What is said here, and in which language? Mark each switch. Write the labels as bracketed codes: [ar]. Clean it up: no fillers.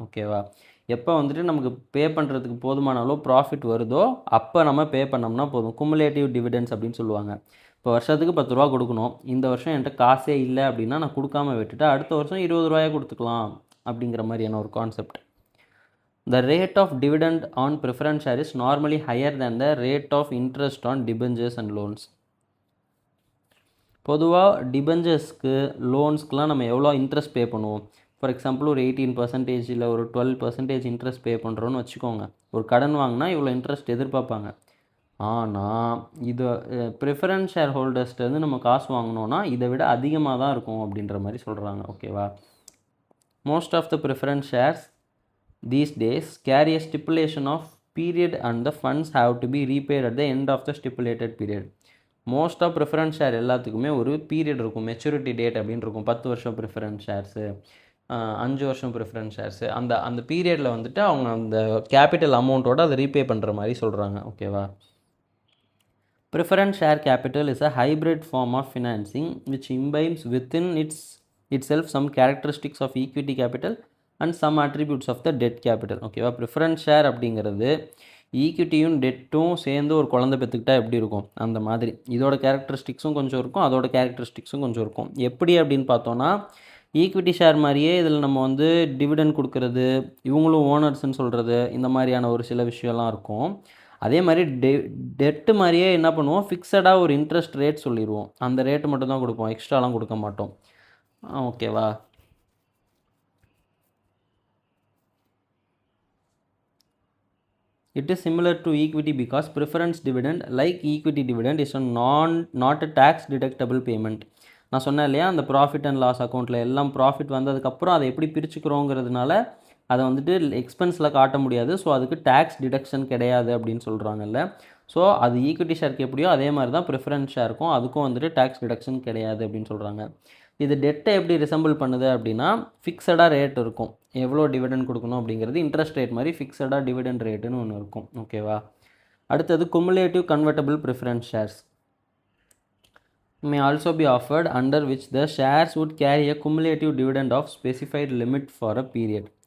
[ta] ஓகேவா, எப்போ வந்துட்டு நமக்கு பே பண்ணுறதுக்கு போதுமான அளவு ப்ராஃபிட் வருதோ அப்போ நம்ம பே பண்ணோம்னா போதும். குமுலேட்டிவ் டிவிடெண்ட்ஸ் அப்படின்னு சொல்லுவாங்க. இப்போ வருஷத்துக்கு 10 ரூபா கொடுக்கணும், இந்த வருஷம் என்கிட்ட காசே இல்லை அப்படின்னா நான் கொடுக்காம விட்டுட்டு அடுத்த வருஷம் 20 ரூபாயாக கொடுத்துக்கலாம் அப்படிங்கிற மாதிரியான ஒரு concept. [en] The rate of dividend on preference share is normally higher than the rate of interest on debentures and loans. [ta] பொதுவாக டிபெஞ்சர்ஸ்க்கு லோன்ஸ்க்குலாம் நம்ம எவ்வளோ இன்ட்ரெஸ்ட் பே பண்ணுவோம். ஃபார் எக்ஸாம்பிள் ஒரு 18% இல்லை ஒரு 12% இன்ட்ரெஸ்ட் பே பண்ணுறோன்னு வச்சுக்கோங்க. ஒரு கடன் வாங்கினா இவ்வளோ இன்ட்ரெஸ்ட் எதிர்பார்ப்பாங்க. ஆனால் இது ப்ரிஃபரன்ஸ் ஷேர் ஹோல்டர்ஸ்லேருந்து நம்ம காசு வாங்கினோன்னா இதை விட அதிகமாக தான் இருக்கும் அப்படின்ற மாதிரி சொல்கிறாங்க. [en] ஓகேவா, most of the preference shares these days carry a stipulation of period and the funds have to be repaid at the end of the stipulated period. [ta] Most of preference share எல்லாத்துக்குமே ஒரு பீரியட் இருக்கும், maturity date அப்படின்னு இருக்கும். 10 வருஷம் preference shares, 5 வருஷம் preference shares அந்த அந்த பீரியடில் வந்துட்டு அவங்க அந்த கேபிட்டல் அமௌண்ட்டோட அதை ரீபே பண்ணுற மாதிரி சொல்கிறாங்க. ஓகேவா? [en] Preference share capital is a hybrid form of financing which imbibes within itself some characteristics of equity capital and some attributes of the debt capital. [ta] ஓகேவா? ப்ரிஃபரன்ஸ் ஷேர் அப்படிங்கிறது ஈக்விட்டியும் டெட்டும் சேர்ந்து ஒரு குழந்தை பெற்றுக்கிட்டா எப்படி இருக்கும் அந்த மாதிரி இதோட கேரக்டரிஸ்டிக்ஸும் கொஞ்சம் இருக்கும், அதோட கேரக்டரிஸ்டிக்ஸும் கொஞ்சம் இருக்கும். எப்படி அப்படின்னு பார்த்தோன்னா, ஈக்விட்டி ஷேர் மாதிரியே இதில் நம்ம வந்து டிவிடெண்ட் கொடுக்கறது, இவங்களும் ஓனர்ஸ்ன்னு சொல்கிறது, இந்த மாதிரியான ஒரு சில விஷயம்லாம் இருக்கும். அதே மாதிரி டெட்டு மாதிரியே என்ன பண்ணுவோம், ஃபிக்ஸடாக ஒரு இன்ட்ரெஸ்ட் ரேட் சொல்லிடுவோம். அந்த ரேட்டு மட்டும் தான் கொடுப்போம், எக்ஸ்ட்ராலாம் கொடுக்க மாட்டோம். ஓகேவா? [en] It is similar to equity because preference dividend, like equity dividend, is not a tax deductible payment. [ta] நான் சொன்னேன் இல்லையா, அந்த ப்ராஃபிட் அண்ட் லாஸ் அக்கௌண்ட்டில் எல்லாம் ப்ராஃபிட் வந்ததுக்கப்புறம் அதை எப்படி பிரிச்சுக்கிறோங்கிறதுனால அதை வந்துட்டு எக்ஸ்பென்ஸில் காட்ட முடியாது. ஸோ அதுக்கு டேக்ஸ் டிடக்ஷன் கிடையாது அப்படின்னு சொல்கிறாங்கல்ல. ஸோ அது ஈக்விட்டி ஷேருக்கு எப்படியோ அதே மாதிரி தான் ப்ரிஃபரன்ஸ் ஷேருக்கும் அதுக்கும் வந்துட்டு டேக்ஸ் டிடக்ஷன் கிடையாது அப்படின்னு சொல்கிறாங்க. இது டெட்டை எப்படி ரிசம்பிள் பண்ணுது அப்படின்னா, ஃபிக்ஸடாக ரேட் இருக்கும், எவ்வளோ டிவிடெண்ட் கொடுக்கணும் அப்படிங்கிறது இன்ட்ரெஸ்ட் ரேட் மாதிரி ஃபிக்ஸடாக டிவிடெண்ட் ரேட்டுன்னு ஒன்று இருக்கும். ஓகேவா? [en] அடுத்தது cumulative convertible preference shares may also be offered, under which the shares would carry a cumulative dividend of specified limit for a period.